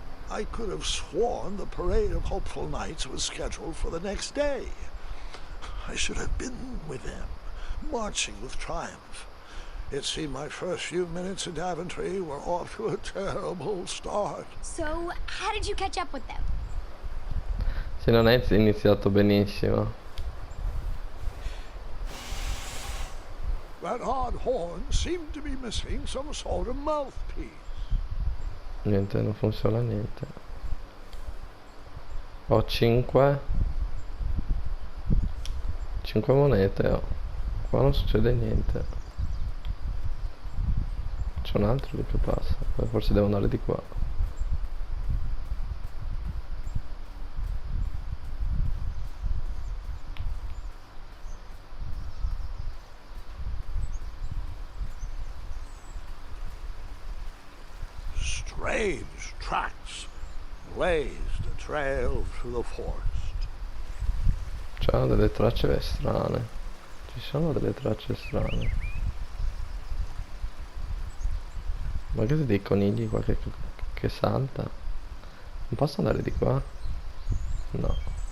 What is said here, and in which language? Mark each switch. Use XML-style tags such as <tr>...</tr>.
<en>I could have sworn the parade of hopeful knights was scheduled for the next day. I should have been with them, marching with Triumph. It seemed my first few minutes in Daventry were off to a terrible start. So, how did you catch up with them?</en> <it>Se non è iniziato benissimo.</it> <en>That odd horn seemed to be missing some sort of mouthpiece.</en> <it>Niente, non funziona niente. Ho 5 monete, oh. Qua non succede niente. C'è un altro lì che passa. Forse devo andare di qua.</it> <en>Strange tracks blazed a trail through the forest.</en> <it>C'hanno delle tracce strane. Ci sono delle tracce strane. Ma che dei conigli qua che salta? Non posso andare di qua? No.</it>